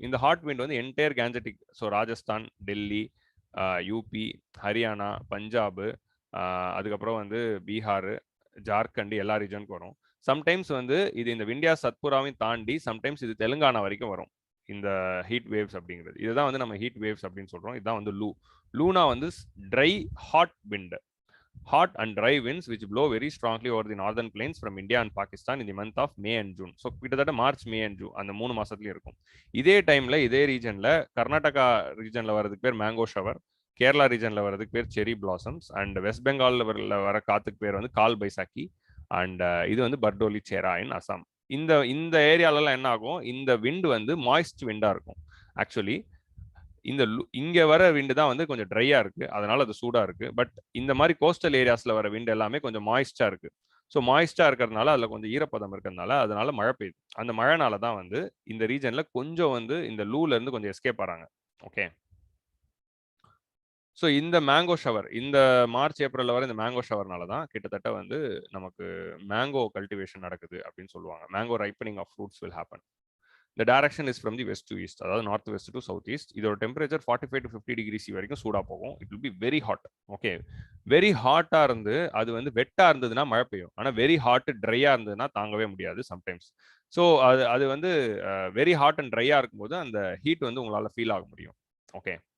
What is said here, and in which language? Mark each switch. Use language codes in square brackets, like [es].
[ta] இந்த hot wind வந்து entire Gangetic, so Rajasthan, Delhi, UP, Haryana, Punjab, அதுக்கப்புறம் வந்து பீகார், ஜார்க்கண்ட் எல்லா ரீஜனுக்கும் வரும். சம்டைம்ஸ் வந்து இது இந்த விந்தியா சத்புராவையும் தாண்டி சம்டைம்ஸ் இது தெலுங்கானா வரைக்கும் வரும். இந்த ஹீட் வேவ்ஸ் அப்படிங்கிறது இதுதான் வந்து நம்ம ஹீட் வேவ்ஸ் அப்படின்னு சொல்றோம். இதுதான் வந்து லூனா வந்து try hot wind. [en] Hot and dry winds which blow very strongly over the northern plains from India and Pakistan in the month of May and June. [ta] So கிட்டத்தட்ட மார்ச், மே அண்ட் ஜூன் அந்த 3 மாசத்துலயும் இருக்கும். இதே டைம்ல இதே ரீஜன்ல கர்நாடகா ரீஜன்ல வரதுக்கு பேர் mango shower, Kerala ரீஜன்ல வரதுக்கு பேர் செரி பிளாசம்ஸ், அண்ட் வெஸ்ட் பெங்கால்ல வர காத்துக்கு பேர் வந்து கால் பைசாக்கி, அண்ட் இது வந்து பர்டோலி சேரா இன் அசாம். இந்த இந்த ஏரியாலலாம் என்ன ஆகும், இந்த விண்ட் வந்து மாய்ஸ்ட் விண்டா இருக்கும். ஆக்சுவலி இந்த இங்க வர விண்டு தான் வந்து கொஞ்சம் ட்ரையா இருக்கு, அதனால அது சூடா இருக்கு. பட் இந்த மாதிரி கோஸ்டல் ஏரியாஸ்ல வர விண்ட் எல்லாமே கொஞ்சம் மாய்ஸ்டா இருக்கு. ஸோ மாய்ஸ்டா இருக்கிறதுனால அதுல கொஞ்சம் ஈரப்பதம் இருக்கிறதுனால அதனால மழை பெய்யுது. அந்த மழைனால தான் வந்து இந்த ரீஜன்ல கொஞ்சம் வந்து இந்த லூல இருந்து கொஞ்சம் எஸ்கேப் ஆறாங்க. ஓகே. ஸோ இந்த மேங்கோ ஷவர் இந்த மார்ச் ஏப்ரல்ல வர இந்த மேங்கோ ஷவர்னால தான் கிட்டத்தட்ட வந்து நமக்கு மேங்கோ கல்டிவேஷன் நடக்குது அப்படின்னு சொல்லுவாங்க. [en] Mango ripening of fruits will happen. The direction is from the west to east, அதாவது north west to south east. [ta] இதோட டெம்பரேச்சர் 45 to 50 டிகிரி சி வரைக்கும் சூடா போகும். [en] It will be very hot. [ta] Okay. Very ஹாட்டா இருந்து அது வந்து வெட்டா இருந்ததுன்னா மழை பெய்யும். ஆனா வெரி ஹாட் ட்ரையா இருந்ததுன்னா தாங்கவே முடியாது சம்டைம்ஸ். ஸோ அது அது வந்து வெரி ஹாட் அண்ட் ட்ரையா இருக்கும்போது அந்த ஹீட் வந்து உங்களால ஃபீல் ஆக முடியும். ஓகே.